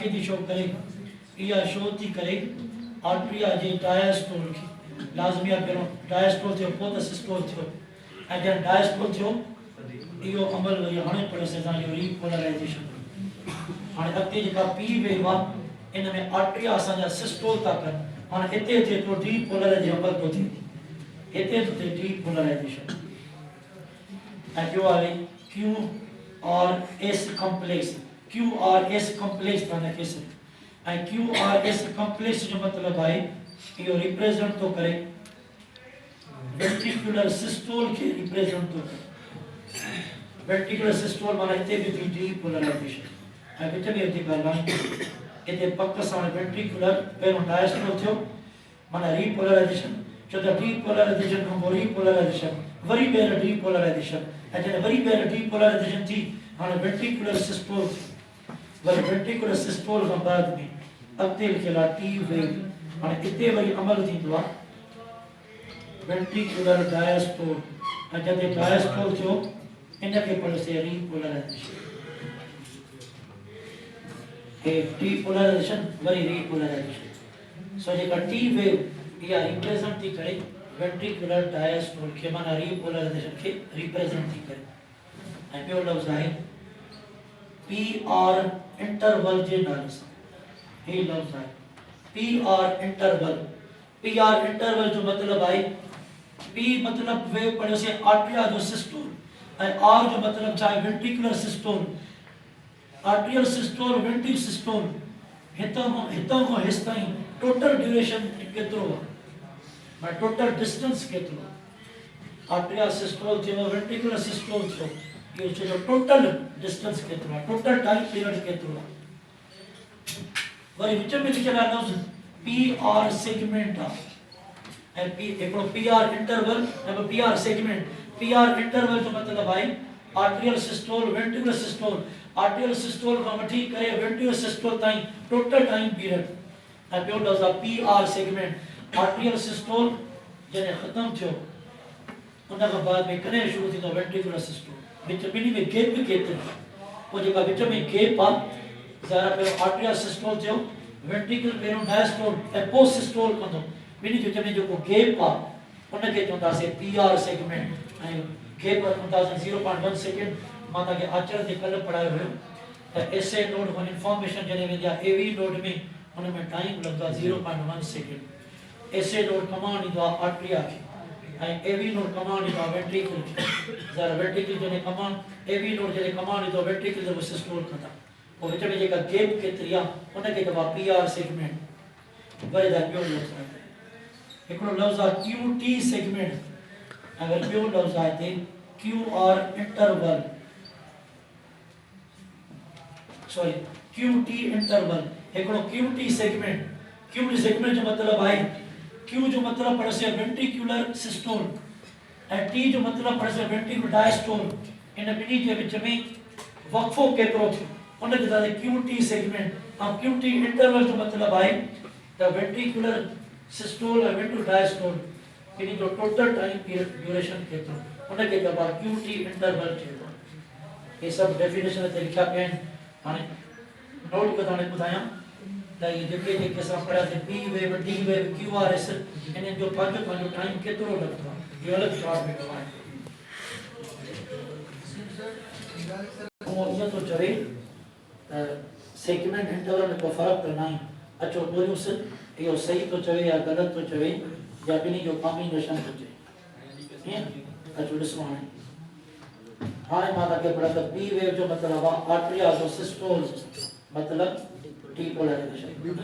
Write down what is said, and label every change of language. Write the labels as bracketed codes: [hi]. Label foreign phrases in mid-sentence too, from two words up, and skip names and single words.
[sd] खे थी शो करे इहा शो थी करे आर्टरिया जे डायस्टोल खे लाज़मी आहे पहिरियों डायस्टोल थियो पोइ त सिस्टोल थियो ऐं जॾहिं डायस्टोल थियो इहो अमल वरी हाणे पढ़ियोसीं असांजो रीपोलराइजेशन हाणे अॻिते जेका [en] P wave [sd] आहे इन में आर्टरिया असांजा सिस्टोल था कनि हाणे हिते थिए थो डीपोलराइजेशन अमल थो थिए हिते थो थिए डीपोलराइजेशन ऐं ॿियो आहे [en] QRS complex QRS complex [sd] थाने केस ऐं [en] QRS complex [sd] जो मतलब है इहो रिप्रेजेंट तो करे [en] ventricular systole [sd] के रिप्रेजेंट तो करे [en] ventricular systole [sd] माने इते भी डीपोलराइजेशन ऐं विच में जेकी ॻाल्हि इते पक सां वेंट्रिकुलर पहिरों डायस्टोल थियो माना रीपोलराइजेशन छो त डीपोलराइजेशन खां पोइ रीपोलराइजेशन वरी ॿीहर डीपोलराइजेशन ऐं जॾहिं वरी ॿीहर डीपोलराइजेशन थी हाणे [en] ventricular systole [sd] वरी [en] ventricular systole [sd] खां बाद में अॻिते लिखियल आहे [en] T wave [sd] हाणे हिते वरी अमल थींदो आहे [en] ventricular diastole [sd] ऐं जॾहिं डायस्टोल थियो इनखे पढ़ियोसीं रीपोलराइजेशन डीपोलराइजेशन वरी रीपोलराइजेशन सो जेका [en] T wave [sd] इहा रिप्रेजेंट थी करे [en] ventricular diastole [sd] के माना रीपोलराइजेशन के रिप्रेजेंट थी करे ऐं ॿियो लफ़्ज़ आहे [en] PR interval [sd] जे नाले सां हे लफ़्ज़ आहे [en] PR interval [sd] जो मतलब आहे पी मतलब वेव पढ़ियोसीं आर्टरिया जो सिस्टोल ऐं आर जो मतलब छा आहे [en] ventricular systole arterial systole ventricular systole [sd] हितां खां हेसि ताईं [en] total duration [sd] केतिरो आहे मां [en] total distance [sd] केतिरो [en] arteria systole [sd] थियो [en] ventricular systole [sd] थियो इहो जो [en] total distance [sd] केतिरो आहे [en] total time period [sd] केतिरो आहे वरी विच में लिखियल आहे लफ़्ज़ [en] PR segment [sd] आहे ऐं हिकिड़ो [en] PR interval [sd] ऐं [en] PR segment [sd] पी [en] R interval [sd] जो मतिलबु आहे [en] arterial systole ventricular systole arterial systole [sd] खां वठी करे [en] ventricular systole [sd] ताईं [en] total time [sd] पीरियड ऐं ॿियो लफ़्ज़ आहे [en] PR segment arterial systole [sd] जॾहिं ख़तमु थियो उन खां बाद में कॾहिं शुरू थींदो [en] ventricular systole [sd] विच ॿिन्ही में गैप केतिरी पोइ जेका विच में गैप आहे ज़रा पहिरियों [en] arterial systole [sd] थियो वेंट्रिकुलर पहिरियों डायस्टोल ऐं पोइ सिस्टोल कंदो ॿिनी जो में जो गैप आहे उनखे चवंदासीं [en] PR segment [sd] ऐं गैप चवंदासीं 0.1 सेकेंड। मां तव्हांखे आचर ते कल्ह पढ़ायो हुयो त [en] SA node [sd] खां इंफॉर्मेशन जॾहिं वेंदी आहे [en] AV node [sd] में हुन में टाइम लॻंदो आहे 0.1 सेकेंड। [en] SA node [sd] कमांड ॾींदो आहे आर्ट्रिया खे ऐं [en] AV node [sd] कमांड ॾींदो आहे वेंट्रिकल खे। ज़रा वेंट्रिकल जॾहिं कमांड [en] AV node [sd] जॾहिं कमांड ॾींदो आहे वेंट्रिकल जो सिस्टोल कंदा पोइ विच में जेका गैप केतिरी आहे उनखे चइबो आहे [en] PR segment. [sd] वरी ॿियो लफ़्ज़ आहे हिकिड़ो लफ़्ज़ आहे [en] QT segment [sd] ऐं वरी ॿियो लफ़्ज़ आहे हिते [en] QR interval sorry QT interval. [sd] हिकिड़ो [en] QT segment QT segment [sd] जो मतिलबु आहे क्यू जो मतिलबु पड़े से [en] ventricular systole [sd] ऐं टी जो मतिलबु पड़े से [en] ventricular diastole. [sd] इन ॿिन्ही जे विच में वक़फ़ो केतिरो थियो उनखे चवंदासीं [en] QT segment. [sd] ऐं [en] QT interval [sd] जो मतिलबु आहे त [en] ventricular systole [sd] ऐं [en] ventricular diastole [sd] इन जो [en] total time period duration [sd] केतिरो उनखे चइबो आहे [en] QT interval [sd] चइबो आहे। हे सभु डेफिनेशन ते लिखिया पिया आहिनि। हाणे नोट कयो हाणे ॿुधायां त इहे जेके असां पढ़ियासीं [en] P wave D wave Q R S [sd] इन्हनि जो पंहिंजो टाइम केतिरो लॻंदो आहे इहो अलॻि चार्ट में आहे। इहो थो चवे त [en] segment interval [sd] में को फ़र्क़ु त न आहे। अचो ॻोल्हियूंसि इहो सही थो चवे या ग़लति थो चवे या ॿिन्ही जो कॉम्बिनेशन थो चवे। ईअं अचो ॾिसो हाणे मां तव्हांखे पढ़ा त [en] P wave [sd] जो मतिलबु आहे आर्ट्रिया जो सिस्टोल मतिलबु डीपोलराइजेशन।